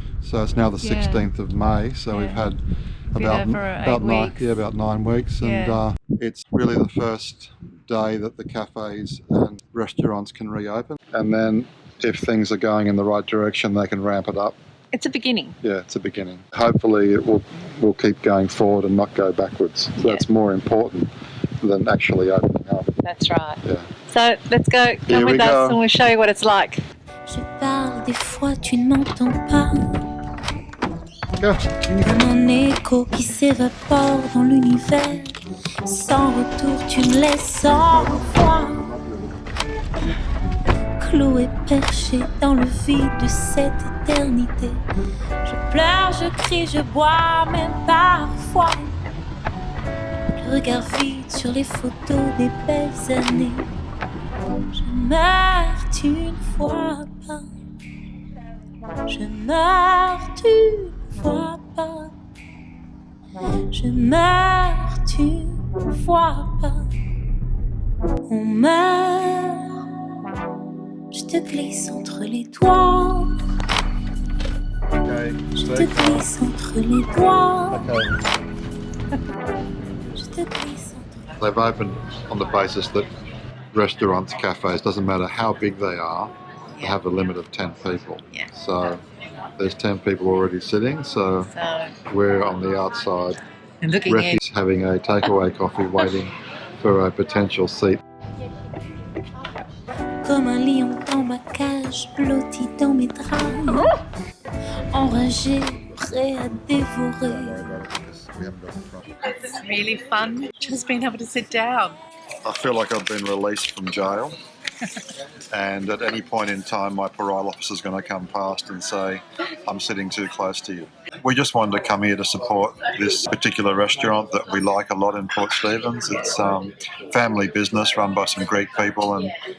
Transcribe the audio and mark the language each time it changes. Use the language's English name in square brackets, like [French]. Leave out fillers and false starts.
[English] So it's now the 16th of May, so we've had about 9 weeks, and it's really the first day that the cafes and restaurants can reopen, and then if things are going in the right direction they can ramp it up. It's a beginning. Yeah, it's a beginning. Hopefully it will keep going forward and not go backwards. So that's more important than actually opening up. That's right. Yeah. So let's go, come with us and we'll show you what it's like. [French] Je parle des fois tu ne m'entends pas. [English] Go. [French] Comme un écho qui s'évapore dans l'univers. Sans retour tu me laisses sans voix. Cloué perché dans le vide de cette éternité. Je pleure, je crie, je bois, même parfois. Le regard vide sur les photos des belles années. Je meurs, tu ne vois pas. Je meurs, tu ne vois pas. Je meurs, tu ne vois pas. On meurt. Je te glisse entre les doigts. [English] Okay, [French] Je te glisse entre les doigts. [English] Okay. [French] Je te glisse entre... [English] They've opened on the basis that restaurants, cafes, doesn't matter how big they are, they have a limit of 10 people. Yeah. So there's 10 people already sitting, so we're on the outside, And looking in. having a takeaway coffee, waiting for a potential seat. [French] Comme un lion dans ma cage, blotti dans mes draps. Enragé, prêt à dévorer. [English] It's really fun just being able to sit down. I feel like I've been released from jail, and at any point in time my parole officer is going to come past and say, I'm sitting too close to you. We just wanted to come here to support this particular restaurant that we like a lot in Port Stephens. It's family business run by some Greek people, and